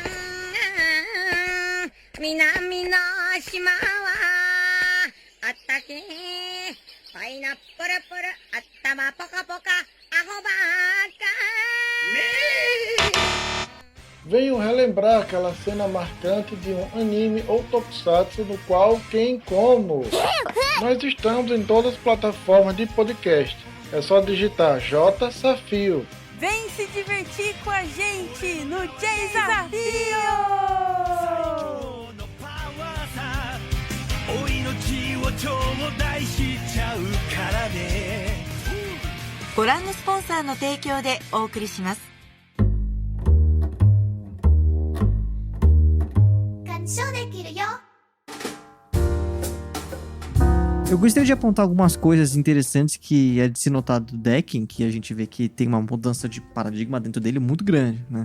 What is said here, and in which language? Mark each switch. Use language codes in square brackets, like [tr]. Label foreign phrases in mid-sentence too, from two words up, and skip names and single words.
[pt] Venham relembrar aquela cena marcante de um anime ou tokusatsu no qual quem como. Nós estamos em todas as plataformas de podcast. É só digitar J Safio. Vem se divertir com a gente no Desafio! [ja] ご覧のスポンサーの提供でお送りします。 [pt] Eu gostaria de apontar algumas coisas interessantes que é de se notar do Decken, que a gente vê que tem uma mudança de paradigma dentro dele muito grande, né?